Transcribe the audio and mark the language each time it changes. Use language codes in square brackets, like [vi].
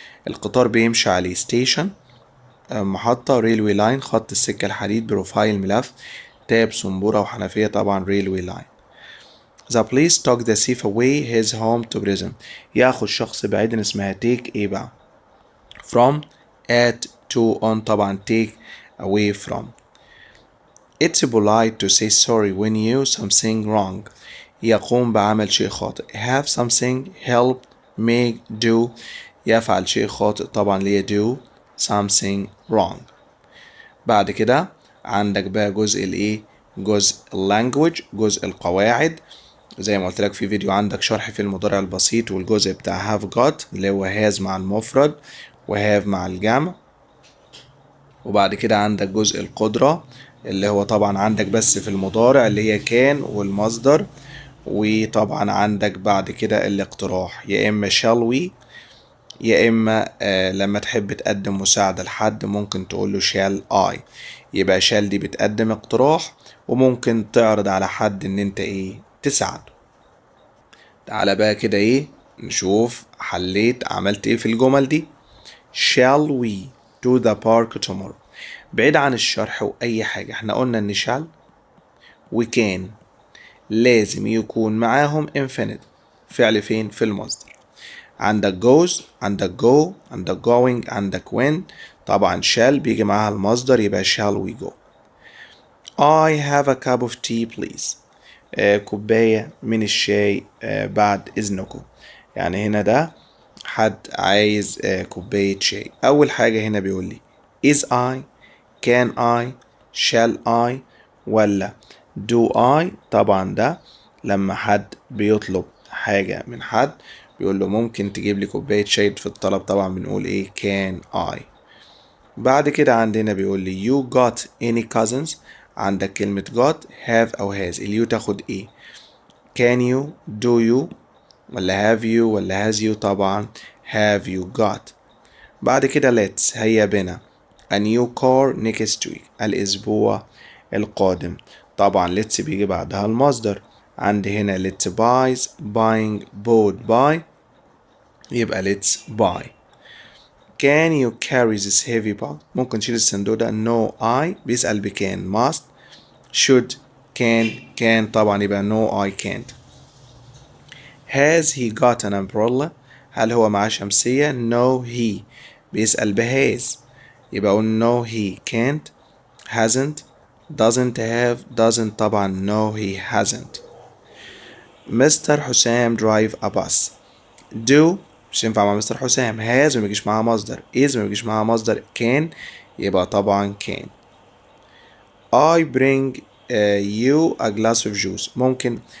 [ar] القطار بيمشي عليه. station محطة. railway line خط السكة الحديد. بروفايل ملف. تاب صنبورة وحنفية طبعا railway line. [en] The police took the thief away his home to prison. [ar] ياخد شخص بعيدا اسمها [en] take ايه بقى؟ from at to on طبعا take away from. It's polite to say sorry when you something wrong. [ar] يقوم بعمل شيء خاطئ. [en] have something help make do [ar] يفعل شيء خاطئ طبعا ليه [en] do something wrong. [ar] بعد كده عندك بقى جزء الايه؟ جزء language جزء القواعد. زي ما قلت لك في فيديو عندك شرح في المضارع البسيط والجزء بتاع have got اللي هو has مع المفرد وهاف مع الجمع. وبعد كده عندك جزء القدرة اللي هو طبعا عندك بس في المضارع اللي هي كان والمصدر. وطبعا عندك بعد كده الاقتراح يا اما shall we يا اما لما تحب تقدم مساعدة لحد ممكن تقول له shall I. يبقى shall دي بتقدم اقتراح وممكن تعرض على حد ان انت ايه تساعده. تعالى بقى كده ايه نشوف حليت عملت ايه في الجمل دي. [en] shall we to the park tomorrow. [ar] بعيد عن الشرح واي حاجة احنا قلنا ان shall وكان لازم يكون معاهم infinite فعل فين في المصدر. عندك goes عندك go عندك going عندك when. طبعا shall بيجي معاها المصدر يبقى shall we go. [en] I have a cup of tea please. [ar] كوباية من الشاي بعد إذنكم. يعني هنا ده حد عايز كوباية شاي. أول حاجة هنا بيقول لي is I can I shall I ولا do I. طبعا ده لما حد بيطلب حاجة من حد بيقول له ممكن تجيب لي كوباية شاي في الطلب طبعا بنقول ايه can I. بعد كده عندنا بيقول لي [en] you got any cousins. [ar] عندك كلمة got have أو has. اليو تاخد ايه؟ can you do you ولا have you ولا has you. [en] طبعا have you got. [ar] بعد كده let's هيا بنا [en] a new car next week [ar] الأسبوع القادم. طبعا let's بيجي بعدها المصدر. عندي هنا let's buys buying bought buy يبقى let's buy. [en] can you carry this heavy bag. [ar] ممكن تشيل الصندوق ده. no I بيسأل بكان must should can طبعا يبقى no I can't. [en] has he got an umbrella. [ar] هل هو معاه شمسية. [en] no he بيسأل بهاز يبقى أقول no he can't. hasn't doesn't have doesn't طبعا no he hasn't. مستر حسام drive a bus. [ar] do مش ينفع مع مستر حسام. has ما بيجيش معاها مصدر. is ما بيجيش معاها مصدر. can يبقى طبعا can. [en] I bring you a glass of juice. ممكن